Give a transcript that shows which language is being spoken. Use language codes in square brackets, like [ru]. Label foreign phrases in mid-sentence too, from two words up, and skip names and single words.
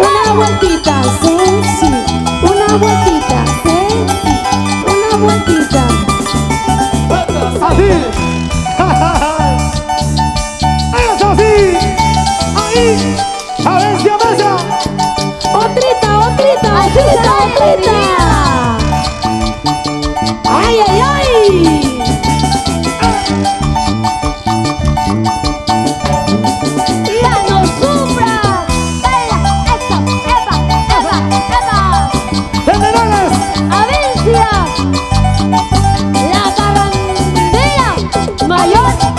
[es] Una vueltita sexy, una vueltita sexy, una vueltita. Así. Eso sí. Ahí. Valencia Mesa. Otrita, otrita, otrita, otrita. Ay, ay, ay. ¡Ya no sufra! ¡Esa! ¡Eva! Generales. ¡Avencia! ¡La barandera mayor!